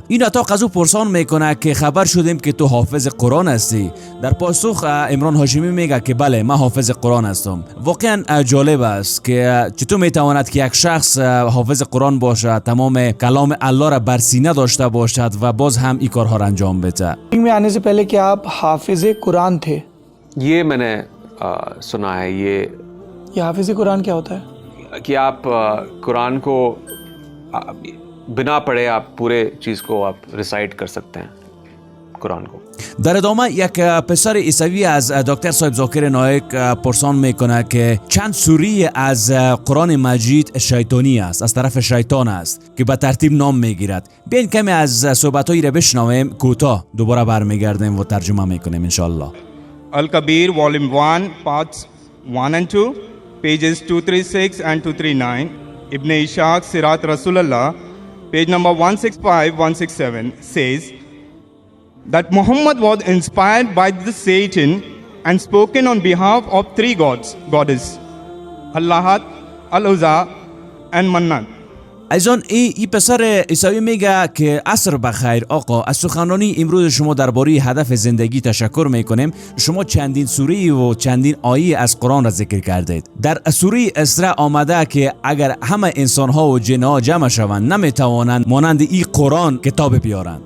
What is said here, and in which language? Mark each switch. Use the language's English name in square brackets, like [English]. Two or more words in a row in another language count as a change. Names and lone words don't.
[Persian] این اتاق از او پرسان میکنه که خبر شدیم که تو حافظ قرآن هستی. در پاسخ عمران هاشمی میگه که بله، من حافظ قرآن هستم. واقعا جالب است که چطور میتواند که یک شخص حافظ قرآن باشد، تمام کلام الله را بر سینه داشته باشد و باز هم این کارها را انجام بده. [Hindi] में आने से पहले कि आप हाफिज कुरान थे। ये मैंने सुना है। ये हाफिज कुरान क्या होता है? कि आप कुरान को बिना पढ़े आप पूरे चीज़ को आप रिसाइट कर सकते हैं, कुरान को. [Persian] در ادامه یک پسر عیسوی از دکتر صاحب ذاکر نایک پرسان میکنه که چند سوره از قرآن مجید شیطانی است، از طرف شیطان است، که به ترتیب نام میگیرد. بیاین کمی از صحبت‌هایی را بشنویم، کوتاه دوباره برمیگردیم و ترجمه میکنیم انشالله. [English] Al-Kabir, Volume 1, Parts 1 and 2, pages 236 and 239. Ibn Ishaq, Sirat Rasulullah, page number 165-167, says that Muhammad was inspired by the Satan and spoken on behalf of three goddess, Allahat, Al-Uzza and Mannat. [Persian] عزیزان، این پسر عیسوی میگه که عصر بخیر آقا، از سخنرانی امروز شما درباره هدف زندگی تشکر میکنیم. شما چندین سوره و چندین آیه از قرآن را ذکر کردید. در سوره اسراء آمده که اگر همه انسان ها و جن ها جمع شوند نمیتوانند مانند این قرآن کتاب بیارند.